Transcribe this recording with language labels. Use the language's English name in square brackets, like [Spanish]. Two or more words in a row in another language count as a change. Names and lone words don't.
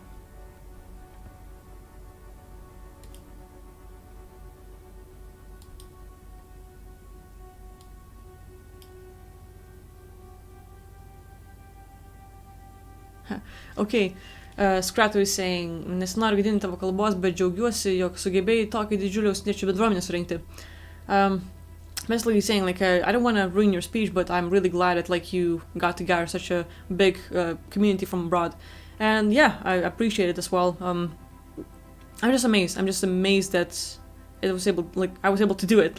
[English] Okay, Skrato is saying, [Lithuanian] nesinoriu gadinti tavo kalbos, bet džiaugiuosi, jog sugebėjai tokį didžiulį užsieniečių bendruomenę surinkti. [English] Basically saying, like, I don't want to ruin your speech, but I'm really glad that, like, you got together such a big community from abroad. And yeah, I appreciate it as well. I'm just amazed. I'm just amazed that I was able to do it.